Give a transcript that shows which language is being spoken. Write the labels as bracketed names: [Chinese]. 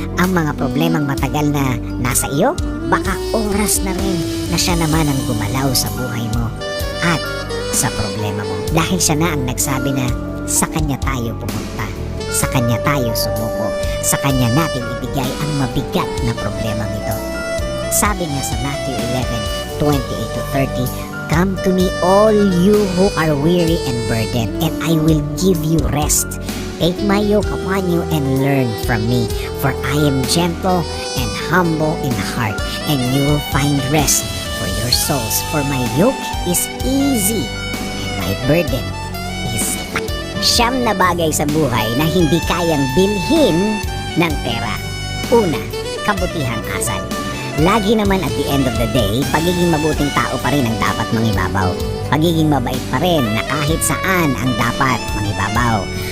[Filipino] Ang mga problemang matagal na nasa iyo, baka oras na rin na Siya naman ang gumalaw sa buhay mo at sa problema mo. Dahil Siya na ang nagsabi na sa Kanya tayo pumunta, sa Kanya tayo sumuko, sa Kanya natin ibigay ang mabigat na problema nito. Sabi niya sa [English] Matthew 11:28-30, "Come to me all you who are weary and burdened, and I will give you rest. Take my yoke upon you and learn from me, for I am gentle and humble in heart, and you will find rest for your souls. For my yoke is easy, and my burden is light." [Filipino] Siyam na bagay sa buhay na hindi kayang bilhin ng pera. Una, kabutihang asal. Lagi naman [English] at the end of the day, [Filipino] pagiging mabuting tao pa rin ang dapat mangibabaw. Pagiging mabait pa rin na kahit saan ang dapat mangibabaw.